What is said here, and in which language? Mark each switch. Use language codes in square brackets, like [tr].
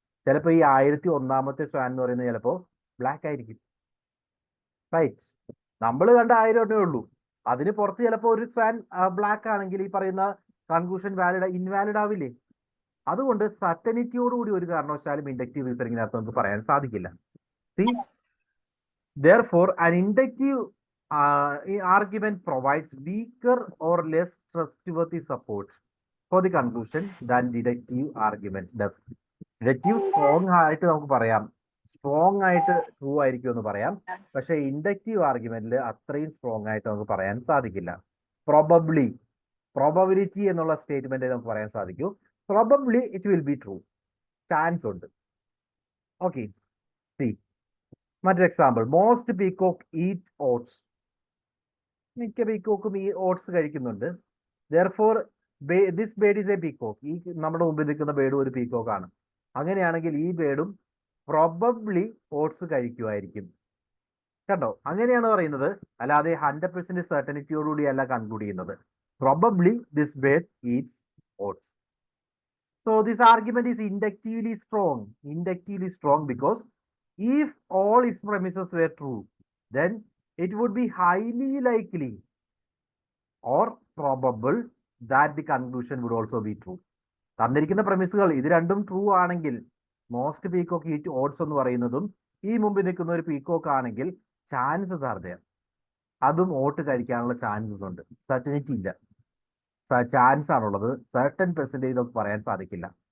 [ml] ചിലപ്പോൾ ഈ 1001ാമത്തെ സ്വാൻ എന്ന് പറയുന്നത് ചിലപ്പോൾ ബ്ലാക്ക് ആയിരിക്കും, റൈറ്റ്? നമ്മൾ കണ്ട 1000 ഉള്ളൂ, അതിന് പുറത്ത് ചിലപ്പോൾ ഒരു സ്വാൻ ബ്ലാക്ക് ആണെങ്കിൽ ഈ പറയുന്ന കൺക്ലൂഷൻ ഇൻവാലിഡ് ആവില്ലേ? അതുകൊണ്ട് സർട്ടനിറ്റിയോടുകൂടി ഒരു കാരണവശാലും ഇൻഡക്റ്റീവ് റീസണിങ്ങിനകത്ത് നമുക്ക് പറയാൻ സാധിക്കില്ല. [en] Therefore, an inductive argument provides weaker or less trustworthy support for the conclusion than deductive argument does. [ml] Deductive strong ആയിട്ട് നമുക്ക് പറയാം, സ്ട്രോങ് ആയിട്ട് ട്രൂ ആയിരിക്കും എന്ന് പറയാം. പക്ഷേ ഇൻഡക്റ്റീവ് ആർഗ്യുമെന്റിൽ അത്രയും സ്ട്രോങ് ആയിട്ട് നമുക്ക് പറയാൻ സാധിക്കില്ല. പ്രോബബിലിറ്റി എന്നുള്ള സ്റ്റേറ്റ്മെന്റ് നമുക്ക് പറയാൻ സാധിക്കൂ, [en] probably it will be true, [ml] chance ഉണ്ട്. [en] okay, C [ml] മറ്റൊരു [en] Example. Most peacock eat oats. [ml] മിക്ക പീക്കോക്കും ഈ ഓട്സ് കഴിക്കുന്നുണ്ട്. [en] Therefore this bird is a peacock. [ml] ഈ നമ്മുടെ മുമ്പിൽ നിൽക്കുന്ന ബേർഡ് ഒരു പീകോക്കാണ്. അങ്ങനെയാണെങ്കിൽ ഈ ബേർഡും പ്രോബബ്ലി ഓട്സ് കഴിക്കുമായിരിക്കും. കണ്ടോ, അങ്ങനെയാണ് പറയുന്നത്, അല്ലാതെ 100% സർട്ടനിറ്റിയോടുകൂടി അല്ല കൺക്ലൂഡ് ചെയ്യുന്നത്. [en] Probably this bird eats oats. So this argument is inductively strong because if all its premises were true, then it would be highly likely or probable that the conclusion would also be true. [ml] തന്നിരിക്കുന്ന പ്രമിസുകൾ ഇത് രണ്ടും true ആണെങ്കിൽ, [en] most peacock eat oats [ml] എന്ന് പറയുന്നതും ഈ മുമ്പിൽ നിൽക്കുന്ന ഒരു പീകോക്ക് ആണെങ്കിൽ [en] chances are there, [ml] അതും ഓട്ട് കഴിക്കാനുള്ള ചാൻസസ് ഉണ്ട്. സർട്ടനിറ്റി ഇല്ല, ചാൻസ് ആണുള്ളത്, സർട്ടൻ പെർസെൻറ്റേജ് നമുക്ക് പറയാൻ സാധിക്കില്ല.